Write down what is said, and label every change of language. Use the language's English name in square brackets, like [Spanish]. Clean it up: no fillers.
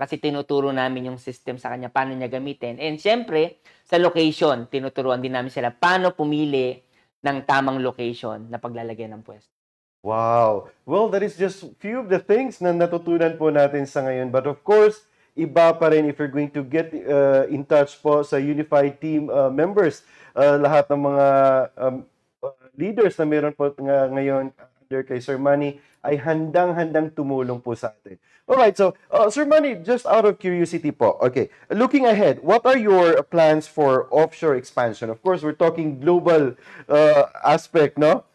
[Filipino] Kasi tinuturo namin yung system sa kanya, paano niya gamitin. And syempre, sa location, tinuturuan din namin sila paano pumili ng tamang location na paglalagyan ng pwesto. [English] Wow. Well, that is just few of the things [Filipino] na natutunan po natin sa ngayon. [English] But of course, iba pa rin if you're going to get in touch [Filipino] po sa [English] Unified Team members. [Filipino] Lahat ng mga leaders na meron po ngayon under kay Sir Manny ay handang-handang tumulong po sa atin. [English] Alright, so Sir Manny, just out of curiosity po, okay, looking ahead, what are your plans for offshore expansion? Of course, we're talking global aspect, no?